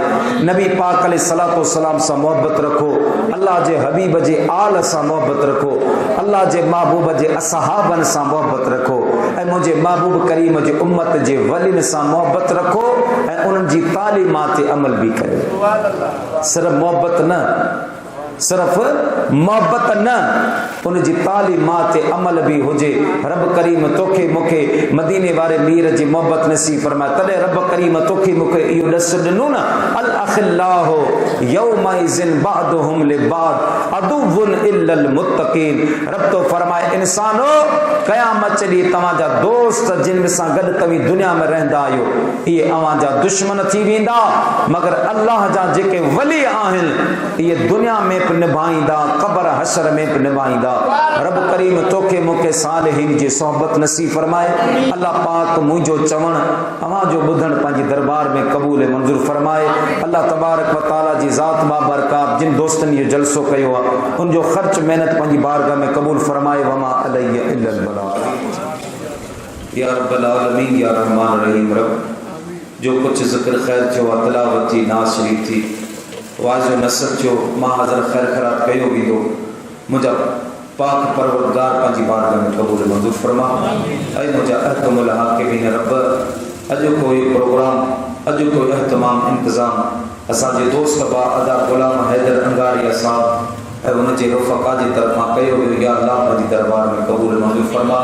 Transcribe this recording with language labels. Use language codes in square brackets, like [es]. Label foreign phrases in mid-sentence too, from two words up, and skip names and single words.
[sd] नबी पाक [ar] عليه الصلاة والسلام [sd] सां मोहब्बत रखो, अल्लाह जे हबीब जे आल सां मोहब्बत रखो, अल्लाह जे महबूब जे असहाबन सां मोहब्बत रखो, ऐं मुंहिंजे महबूब करीम जे उम्मत जे वलिन सां मोहब्बत रखो, ऐं उन्हनि जी तालीमात ते अमल भी कयो। सिर्फ़ मोहब्बत न, सिर्फ मोहब्बत न, उनजी तालीमात ते अमल भी हुजे। रब करीम तोखे मूंखे मदीने वारे मीर जी मोहब्बत नसीब फरमाए। तॾहिं रब करीम तोखे मूंखे इहो ॾस ॾिनो न, [ar] الأخلاء يومئذ بعضهم لبعض عدو إلا المتقين. [sd] रब तो फरमाए, इंसानो क़यामत ॾींहुं तव्हांजा दोस्त जिन सां गॾु तव्हीं दुनिया में रहंदा आहियो, इहे अव्हांजा दुश्मन थी वेंदा, मगर अल्लाह जा जेके वली आहिनि इहे दुनिया में निभाईंदा, क़बर हशर में भी निभाईंदा। रब करीम तोखे मूंखे सालिहीन जी सोहबत नसीब फरमाए। अल्लाह पाक मुंहिंजो चवण अव्हांजो ॿुधण पंहिंजे दरबार में क़बूल मंज़ूर फरमाए। [ar] الله تبارك وتعالى [sd] जी ज़ात बाबरकात जिन दोस्तनि इहो जलसो कयो आहे उनजो ख़र्च मेहनत पंहिंजी बारगाह में क़बूल फरमाए। [ar] وما علينا إلا البلاغ. يا رب العالمين يا رحمن رحيم. [sd] रब जो कुछ ज़िक्र खैर थियो आहे, तिलावत थी, नाज़ शरीफ थी, वाज़ो नसर जो मां हज़र खैर खरात कयो वेंदो, मुंहिंजा पाक परवरदिगार पंहिंजी बारगाह में क़बूल मंज़ूर फरमा। ऐं मुंहिंजा [ar] أحكم الحاكمين [sd] रब, अॼु कोई प्रोग्राम, अॼु कोई अहतमाम इंतज़ाम असांजे दोस्त बा अदा ग़ुलाम हैदर अंगारिया साहब ऐं उनजे रुफ़क़ा जी तरफ़ां कयो वियो, या अल्लाह पंहिंजी दरबार में क़बूल मंज़ूर फरमा।